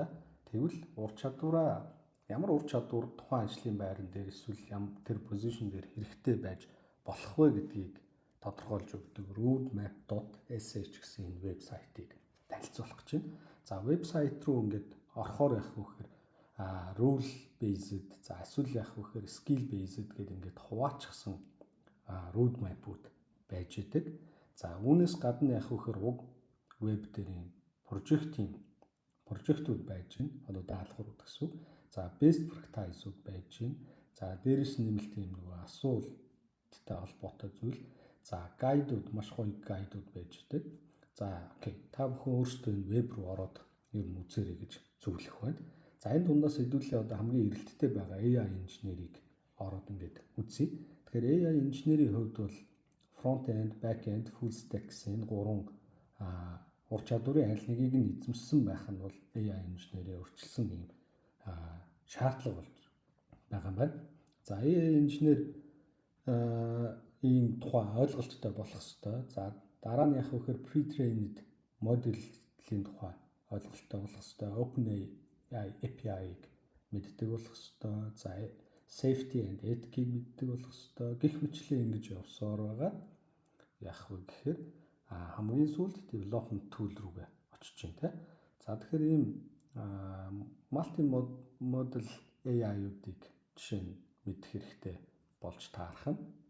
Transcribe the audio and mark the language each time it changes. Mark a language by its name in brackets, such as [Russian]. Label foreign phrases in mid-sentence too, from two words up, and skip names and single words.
[Mongolian] Тэгвэл ямар ур чадвар тухайн ажлын байран дээр эсвэл тэр позишн дээр хэрэгтэй байж болох вэ гэдгийг тодорхойлж өгдөг roadmap.sh гэсэн энэ вебсайтыг танилцуулах гэж байна. Вебсайт руу ингээд орохоор яг вэхээр [English] rule based [Mongolian] эсвэл яг вэхээр [English] skill based [Mongolian] гэдэг ингээд хуваачсан roadmap-ууд байж идэг. Үүнээс гадна яг вэхээр уг веб дээрийн прожектууд байж байна. Одоо даалгаврууд гэсэн. [English] Best practice- [Mongolian] ууд байж байна. Дээрээс нэмэлт юм нөгөө асуулттай холбоотой зүйл. Гайдууд, маш гоё гайдууд байж идэг. Та бүхэн өөрсдөө энэ веб руу ороод ер нь үзээрэй гэж зөвлөх байна. Энэ дундаас хэдүүлээ одоо хамгийн эрэлттэй байгаа AI инженерийг ороод ингээд үзье. Тэгэхээр AI инженерийн хувьд бол [English] front end, back end, full stack [Mongolian] гэсэн гурван ур чадварын аль нэгийг нь эзэмшсэн байх нь бол AI инженерийн өрчлсөн юм шаардлага болж байгаа юм байна. AI инженер ийм тухай ойлголттой болох ёстой. Дараа нь яг вэхээр pre-trained моделийн тухай ойлголттой болох ёстой. OpenAI API-г мэддэг болох ёстой. [English] Safety and ethics [Mongolian] мэддэг болох ёстой. Гэх мэтлээ ингэж явсаар байгаа. Яг вэ гэхээр хамгийн сүүлд [English] development tool [Mongolian] рүүгээ очиж байна. Тэгэхээр ийм [English] multi-model AI- [Mongolian] уудыг жишээ нь мэдэх хэрэгтэй болж таарах нь.